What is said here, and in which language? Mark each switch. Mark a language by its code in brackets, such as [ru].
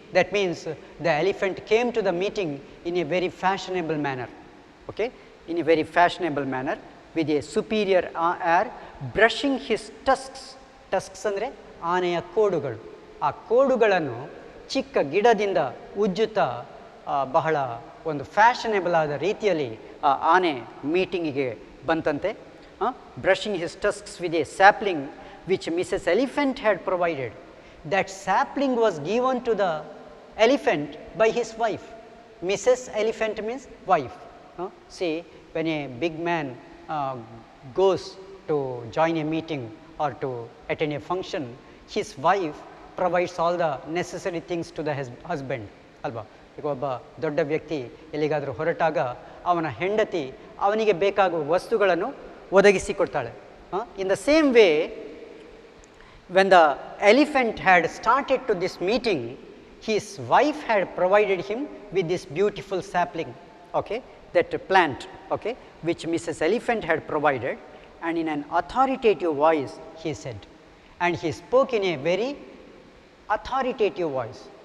[en] That means the elephant came to the meeting in a very fashionable manner. Okay. In a very fashionable manner with a superior air, brushing his tusks. [kn] Tusks andre ಆನೆಯ ಕೋಡುಗಳು. ಆ ಕೋಡುಗಳನ್ನು ಚಿಕ್ಕ ಗಿಡದಿಂದ ಉಜ್ಜುತ್ತಾ ಬಹಳ ಒಂದು fashionable ಆದ ರೀತಿಯಲ್ಲಿ ಆ ಆನೆ ಮೀಟಿಂಗಿಗೆ ಬಂತಂತೆ. [en] Brushing his tusks with a sapling which Mrs elephant had provided. That sapling was given to the elephant by his wife. Mrs. Elephant means wife. See, when a big man goes to join a meeting or to attend a function, his wife provides all the necessary things to the husband. [kn] ಅಲ್ವಾ? ಈಗ ಒಬ್ಬ ದೊಡ್ಡ ವ್ಯಕ್ತಿ ಎಲ್ಲಿಗಾದರೂ ಹೊರಟಾಗ ಅವನ ಹೆಂಡತಿ ಅವನಿಗೆ ಬೇಕಾಗುವ ವಸ್ತುಗಳನ್ನು ಒದಗಿಸಿಕೊಡ್ತಾಳೆ. [en] In the same way, when the elephant had started to this meeting, his wife had provided him with this beautiful sapling, okay, that plant, okay, which Mrs. Elephant had provided, and in an authoritative voice he said, and he spoke in a very authoritative voice.